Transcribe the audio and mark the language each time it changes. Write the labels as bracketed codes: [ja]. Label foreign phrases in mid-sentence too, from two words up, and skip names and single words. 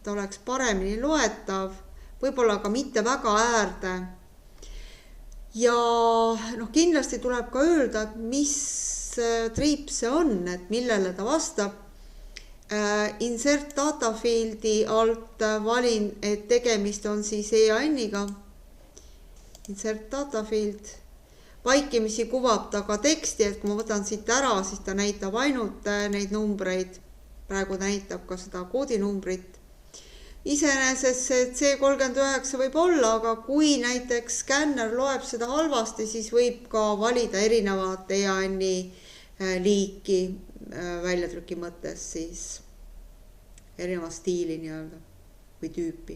[et] et oleks paremini loetav, võib-olla ka mitte väga äärde. Ja kindlasti tuleb ka öelda, et mis triip see on, et millele ta vastab. [en] Insert data fieldi [et] alt valin, et tegemist on siis EAN-iga. [en] Insert data field. [et] Vaikimisi kuvab ta ka teksti, et kui ma võtan siit ära, siis ta näitab ainult neid numbreid. Praegu näitab ka seda koodinumbrit. Iseenesest see C39 võib olla, aga kui näiteks skänner loeb seda halvasti, siis võib ka valida erinevat EAN-i liiki väljatrüki mõttes, siis erineva stiili nii-öelda või tüüpi.